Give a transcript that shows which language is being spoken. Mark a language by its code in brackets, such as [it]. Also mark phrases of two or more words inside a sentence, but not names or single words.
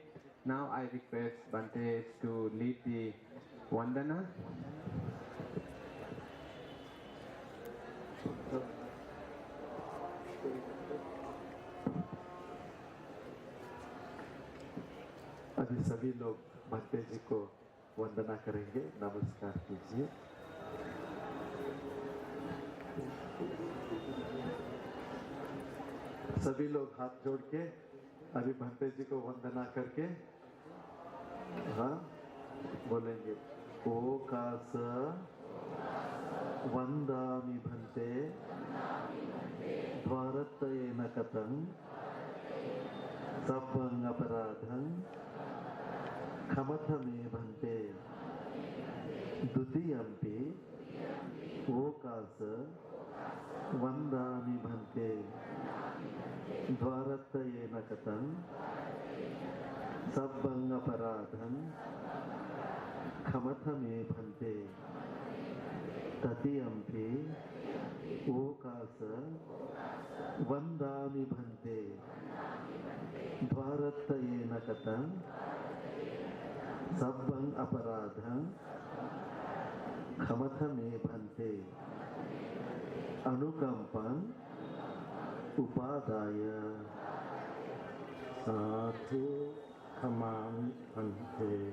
[en] Now I request Bante to lead the Vandana. [hi] अभी सभी लोग बंते जी को वंदना करेंगे। नमस्कार कीजिए। सभी लोग हाथ जोड़ के अभी भंते जी को वंदना करके हाँ बोलेंगे। [pi] ओकास वंदामि भंते द्वारत्तयेन कथं सब्बं अपराधं क्षमथ मे भंते द्वितीयंपि ओकास वंदामि भंते द्वारत्तयेन कथं सब्बं अपराधं क्षमथ मे भंते तृतीयंपि ओकास वंदामि भंते द्वारत्तयेन कथं सब्बं अपराधं क्षमथ मे भंते अनुकंपं उपादाय साधु क्षमामि भंते।